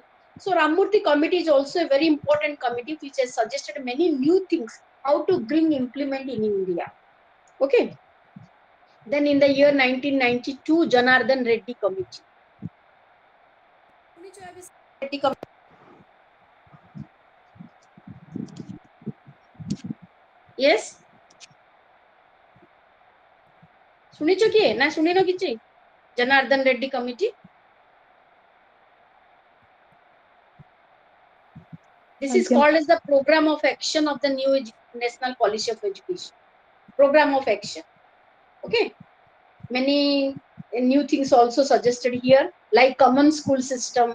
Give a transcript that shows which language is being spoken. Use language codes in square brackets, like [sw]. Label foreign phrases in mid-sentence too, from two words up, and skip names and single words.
[en] So Ramurthy Committee is also a very important committee which has suggested many new things how to bring implement in India. Okay. Then in the year 1992, Janardhan Reddy Committee. Reddy Committee. Yes. [or] ଶୁଣିଛ କିଏ ନା ଶୁଣିନ କିଛି? [en] Janardhan Reddy Committee. This is called as the program of action of the new National Policy of Education. Program of action. Okay. Many new things also suggested here, like common school system.